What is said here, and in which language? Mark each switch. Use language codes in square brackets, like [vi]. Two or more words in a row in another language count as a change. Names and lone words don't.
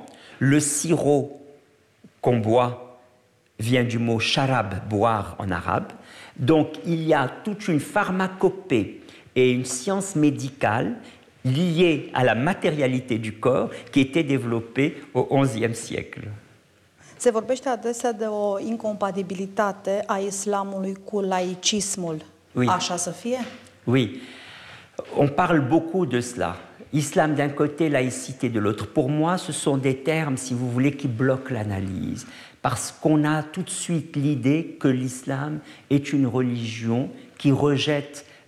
[fr] Le sirop qu'on boit vient du mot sharab, boire en arabe. Donc il y a toute une pharmacopée et une science médicale liée à la matérialité du corps qui était développée au XIe siècle. [ro] Se vorbește adesea de o incompatibilitate a islamului cu laicismul. [fr] Oui. [ro] Așa să fie? [fr] Oui, on parle beaucoup de cela. Islam d'un côté, laïcité de l'autre. Pour moi, ce sont des termes, si vous voulez, qui bloquent l'analyse. Parce qu'on a tout de suite l'idée que l'islam est une religion qui rejette la laïcité.